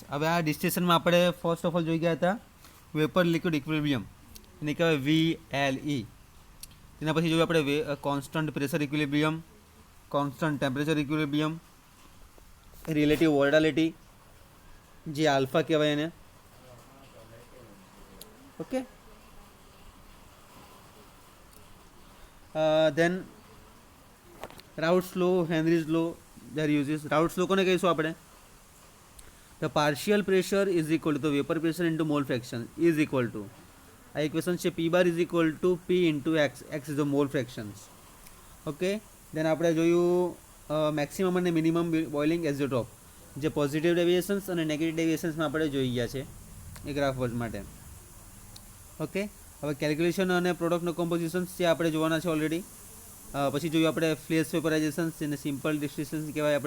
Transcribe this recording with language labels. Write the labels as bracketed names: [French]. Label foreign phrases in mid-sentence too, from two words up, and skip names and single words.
[Gujarati] હવે આ ડિસ્ટિલેશનમાં આપણે [English] first of all [Gujarati] જોઈ ગયા હતા [English] vapor liquid equilibrium, [Gujarati] એને કહેવાય VLE. એના પછી જોયું આપણે [English] constant pressure equilibrium, constant temperature equilibrium, relative volatility [Gujarati] જે આલ્ફા કહેવાય એને. ઓકે, [English] then Raoult's law, Henry's law, their uses. [Gujarati] Raoult's law કોને કહીશું આપણે? [English] The partial pressure is equal to the vapor pressure into mole fraction is equal to, [Gujarati] આ ઇક્વેશન છે [English] P bar is equal to P into X. X is the mole fractions. okay, then [Gujarati] આપણે જોયું મેક્સિમમ અને [English] minimum boiling azeotrope, [Gujarati] જે [English] positive deviations [Gujarati] અને [English] negative deviations [Gujarati] આપણે જોઈ ગયા છે એ [English] graph word [Gujarati] માટે. ઓકે, હવે કેલ્ક્યુલેશન અને પ્રોડક્ટનો કોમ્પોઝિશન્સ જે આપણે જોવાના છે ઓલરેડી. પછી જોયું આપણે [English] flash vaporization [Gujarati] જેને [English] simple distribution [Gujarati] કહેવાય આપણે.